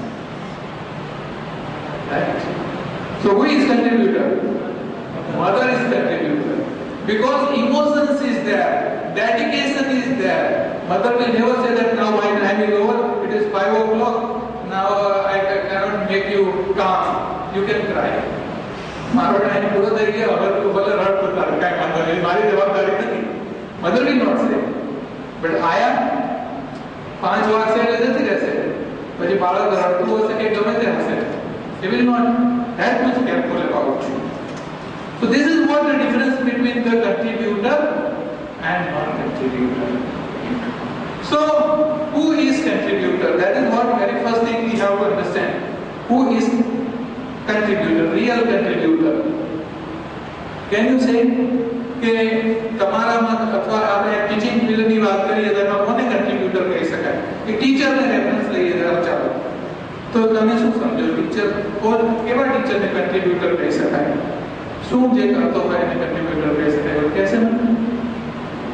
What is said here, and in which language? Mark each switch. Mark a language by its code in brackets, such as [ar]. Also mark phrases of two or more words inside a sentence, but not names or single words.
[en] Right? So who is contributor? Mother is contributor, because emotions is there, dedication is there. Mother will never say that now my time is over, it is 5 o'clock, now I cannot make you calm, you can cry. [gu] મારો ટાઈમ પૂરો થઈ ગયો, હવે તું ભલે રડ કરતા રહે, કાંઈ વાંધો નહીં, મારી જવાબદારી નથી. [en] Mother will not say, but [gu] આયા 5 વાગશે એટલે જતી રહેશે, પછી બાળક રડતું હશે કે ગમે તે હશે, [en] they will not that much careful about you. So this is what the difference between the contributor and non-contributor. So who is contributor? That is what very first thing we have to understand. Who is contributor? Real contributor. Can you say [gu] કે તમારામાં અથવા આપણે ટીચિંગ ફિલ્ડની વાત કરીએ તો એમાં કોને contributor કહી શકાય? એક ટીચરને રેફરન્સ લઈએ જરા ચાલો, તો તમે શું સમજો? ટીચર કોણ, કેવા ટીચરને contributor કહી શકાય? શું જે કરતો હોય એને contributor કહી શકાય?